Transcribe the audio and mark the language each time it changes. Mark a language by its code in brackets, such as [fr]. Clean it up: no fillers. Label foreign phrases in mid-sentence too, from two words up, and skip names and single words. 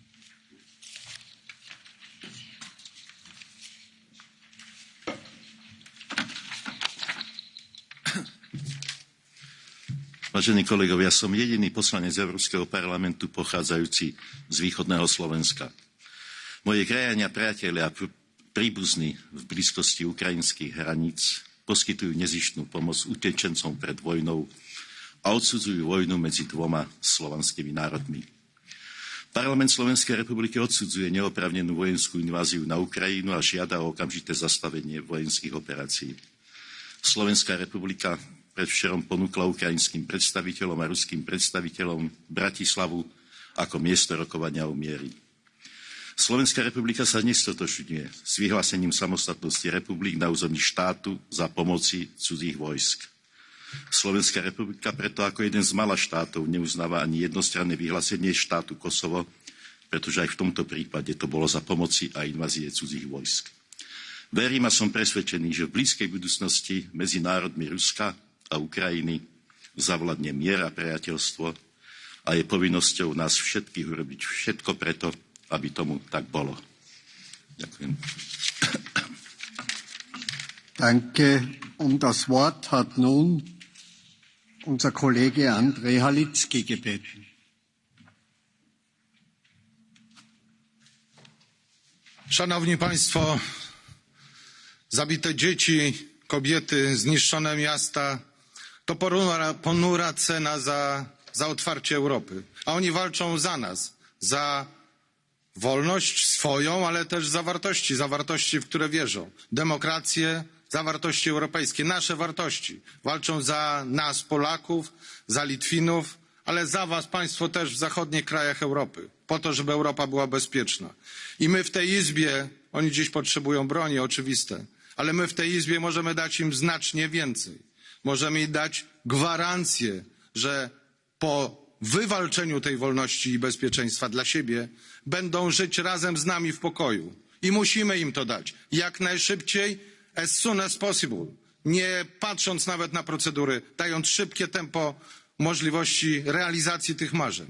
[sk] Vážení kolegovia, som jediný poslanec Európskeho parlamentu pochádzajúci z východného Slovenska. Moji krajania, priatelia a príbuzní v blízkosti ukrajinských hraníc poskytujú nezištnú pomoc utečencom pred vojnou a odsudzujú vojnu medzi dvoma slovanskými národmi. Parlament Slovenskej republiky odsudzuje neoprávnenú vojenskú inváziu na Ukrajinu a žiada o okamžité zastavenie vojenských operácií. Slovenská republika predvčerom ponúkla ukrajinským predstaviteľom a ruským predstaviteľom Bratislavu ako miesto rokovania o miery. Slovenská republika sa nestotožňuje s vyhlásením samostatnosti republik na území štátu za pomoci cudzích vojsk. Slovenská republika preto ako jeden z mála štátov neuznáva ani jednostranné vyhlásenie štátu Kosovo, pretože aj v tomto prípade to bolo za pomoci a invázie cudzích vojsk. Verím a som presvedčený, že v blízkej budúcnosti medzi národmi Ruska a Ukrajiny zavladne mier a priateľstvo a je povinnosťou nás všetkých urobiť všetko preto, aby tomu tak bolo. Ďakujem. [de] Danke. Das Wort hat nun unser Kollege Andrzej Halicki gebeten. [pl] Szanowni Państwo, zabite dzieci, kobiety, zniszczone miasta to ponura cena za otwarcie Europy. A oni walczą za nas, za wolność swoją, ale też za wartości, w które wierzą. Demokrację, za wartości europejskie, nasze wartości. Walczą za nas, Polaków, za Litwinów, ale za was, Państwo, też w zachodnich krajach Europy. Po to, żeby Europa była bezpieczna. I my w tej Izbie, oni dziś potrzebują broni, oczywiste, ale my w tej Izbie możemy dać im znacznie więcej. Możemy im dać gwarancję, że po wywalczeniu tej wolności i bezpieczeństwa dla siebie będą żyć razem z nami w pokoju. I musimy im to dać. Jak najszybciej, [en] as soon as possible. [pl] Nie patrząc nawet na procedury, dając szybkie tempo możliwości realizacji tych marzeń.